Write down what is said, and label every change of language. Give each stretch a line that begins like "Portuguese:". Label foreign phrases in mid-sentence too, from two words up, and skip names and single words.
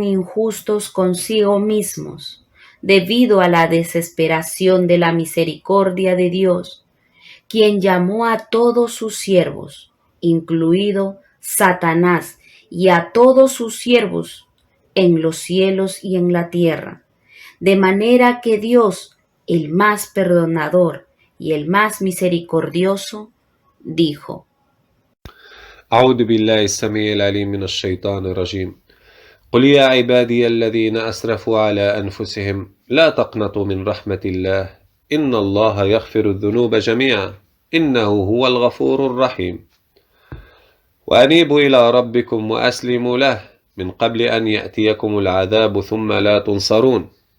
Spanish: injustos consigo mismos, debido a la desesperación de la misericordia de Dios, quien llamó a todos sus siervos, incluido Satanás, y a todos sus siervos en los cielos y en la tierra, de manera que Dios, el más perdonador y el más misericordioso, dijo:
Arabic: أعوذ بالله السميع العليم من الشيطان الرجيم. قل يا عبادي الذين أسرفوا على أنفسهم لا تقنطوا من رحمة الله إن الله يغفر الذنوب جميعا إنه هو الغفور الرحيم وأنيبوا إلى ربكم وأسلموا له من قبل أن يأتيكم العذاب ثم لا تنصرون